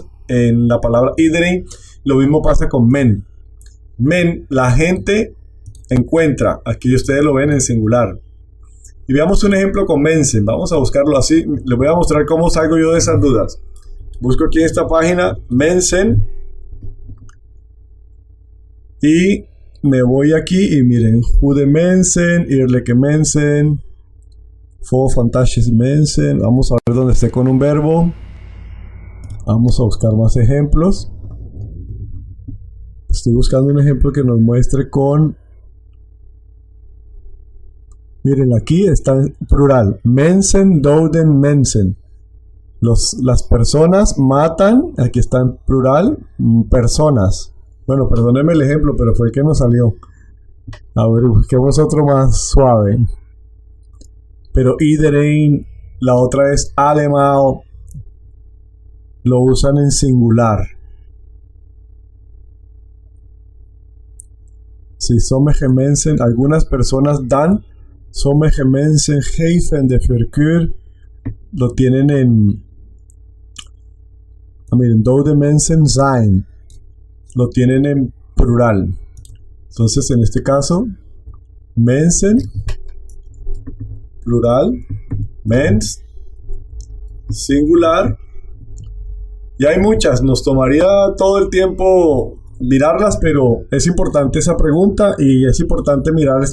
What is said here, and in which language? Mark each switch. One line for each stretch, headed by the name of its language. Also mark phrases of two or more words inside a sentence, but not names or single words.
Spanish: En la palabra iedereen lo mismo pasa con men, la gente encuentra, aquí ustedes lo ven en singular. Y veamos un ejemplo con mensen, vamos a buscarlo así, les voy a mostrar cómo salgo yo de esas dudas. Busco aquí en esta página mensen y me voy aquí y miren,
Dutch: goede mensen, eerlijke mensen, vol fantastische mensen.
Spanish: Vamos a ver dónde esté con un verbo. Vamos a buscar más ejemplos. Estoy buscando un ejemplo que nos muestre con, miren, aquí está en plural,
Dutch: mensen doden mensen.
Spanish: Las personas matan, aquí está en plural, personas. Bueno, perdónenme el ejemplo, pero fue el que nos salió. A ver, busquemos otro más suave. Pero iedereen, la otra es allemaal, lo usan en singular. Si
Dutch: sommige mensen,
Spanish: algunas personas dan,
Dutch: sommige mensen geven de voorkeur,
Spanish: lo tienen en, miren,
Dutch: dode mensen zijn,
Spanish: lo tienen en plural. Entonces en este caso, mensen, plural, mens, singular. Y hay muchas, nos tomaría todo el tiempo mirarlas, pero es importante esa pregunta y es importante mirarlas.